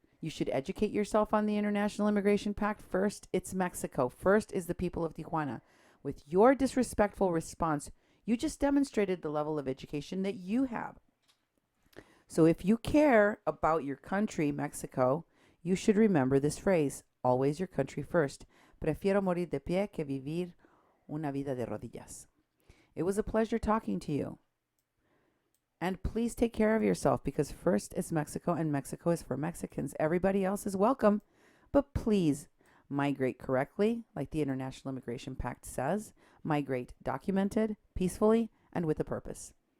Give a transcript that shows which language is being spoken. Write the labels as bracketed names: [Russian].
[English] You should educate yourself on the International Immigration Pact. First, it's Mexico. First is the people of Tijuana. With your disrespectful response, you just demonstrated the level of education that you have. So if you care about your country, Mexico, you should remember this phrase, always your country first. [Spanish] Prefiero morir de pie que vivir una vida de rodillas. [English] It was a pleasure talking to you. And please take care of yourself, because first is Mexico and Mexico is for Mexicans. Everybody else is welcome, but please migrate correctly, like the International Immigration Pact says. Migrate documented, peacefully, and with a purpose.